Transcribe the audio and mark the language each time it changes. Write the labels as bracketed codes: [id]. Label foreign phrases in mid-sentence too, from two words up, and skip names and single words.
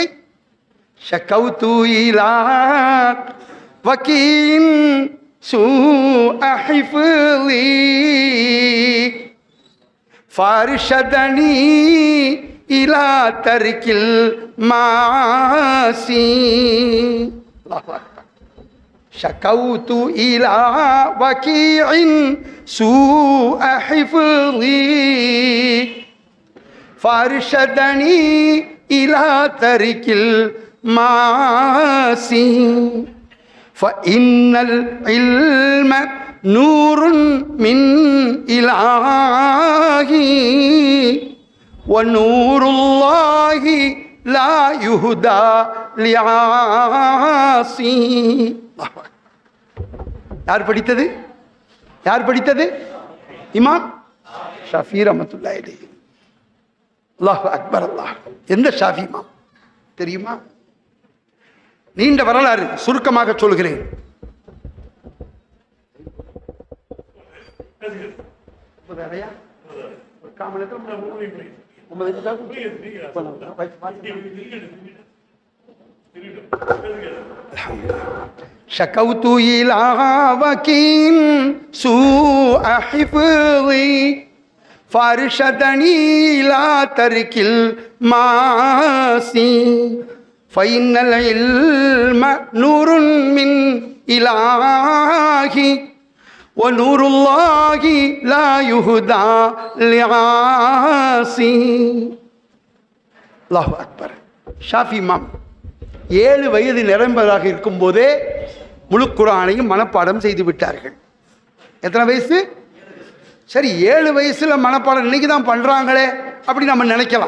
[ar] شكوت إلى وكيع سوء حفظي فأرشدني إلى ترك المعاصي. الله أكبر. شكوت إلى وكيع سوء حفظي فارشدني إلى ترك மாசி فإن العلم نور من إلهي ونور الله لا يهدى لعاصي. [ta] யார் படித்தது? யார் படித்தது? [ar] إمام شافعي رحمة الله عليه. الله أكبر. [ta] அல்லாஹ். எந்த ஷாஃபி இமாம் தெரியுமா? நீண்ட வரலாறு, சுருக்கமாக சொல்கிறேன். [ar] شكوت إلى وكيل سوء حفظي فارشدني إلى ترك المعاصي فإن العلم نور من إلهي ونور الله لا يهدى لعاصي. الله أكبر. [ta] ஷாஃபி இமாம் 7 வயது நிரம்பதாக இருக்கும் போதே முழு குர்ஆனையும் மனப்பாடம் செய்து விட்டார்கள். எத்தனை வயசு? சரி, 7 வயசுல மனப்பாடம் இன்னைக்கு தான் பண்றாங்களே அப்படி நம்ம நினைக்கலாம்.